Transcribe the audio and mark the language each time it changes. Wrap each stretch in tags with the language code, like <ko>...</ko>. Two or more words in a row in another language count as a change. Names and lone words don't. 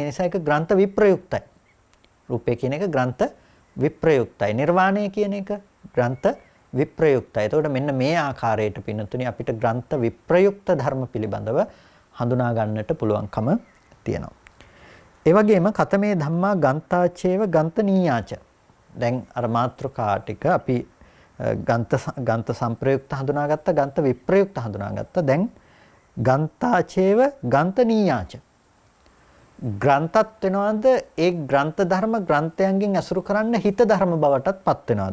<si>ඒ නිසා ඒක ග්‍රන්ථ විප්‍රයුක්තයි. රූපේ කියන එක ග්‍රන්ථ විප්‍රයුක්තයි. නිර්වාණය කියන එක ග්‍රන්ථ විප්‍රයුක්තයි. එතකොට මෙන්න මේ ආකාරයට පින්නතුනි අපිට ග්‍රන්ථ විප්‍රයුක්ත ධර්ම පිළිබඳව හඳුනා ගන්නට පුළුවන්කම තියෙනවා. ඒ වගේම</si> <pi>කතමේ ධම්මා ගන්තාචේව ගන්තනීයාච.</pi> <si>දැන් අර මාත්‍රකා ටික අපි ගන්ත සංප්‍රයුක්ත හඳුනාගත්තා, ගන්ත විප්‍රයුක්ත හඳුනාගත්තා.</si> <pi>දැන් ගන්තාචේව ගන්තනීයාච.</pi> <si>ග්‍රන්ථත් වෙනවද? ඒ ග්‍රන්ථ ධර්ම ග්‍රන්ථයන්ගෙන් අසුරු කරන්න හිත ධර්ම බවටත් පත් වෙනවද?</si>